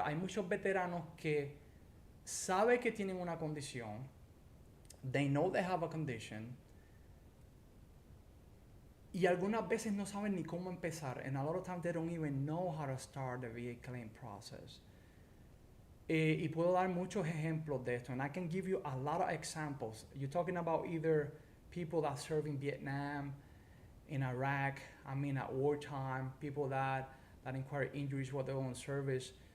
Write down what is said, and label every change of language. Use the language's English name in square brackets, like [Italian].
[Spanish] Hay muchos veteranos que saben que tienen una condición. [English] They know they have a condition. [Spanish] Y algunas veces no saben ni cómo empezar. [English] And a lot of times they don't even know how to start the VA claim process. Y puedo dar muchos ejemplos de esto. And I can give you a lot of examples. You're talking about either people that serve in Vietnam, in Iraq, at wartime, people that inquire injuries while they're on service.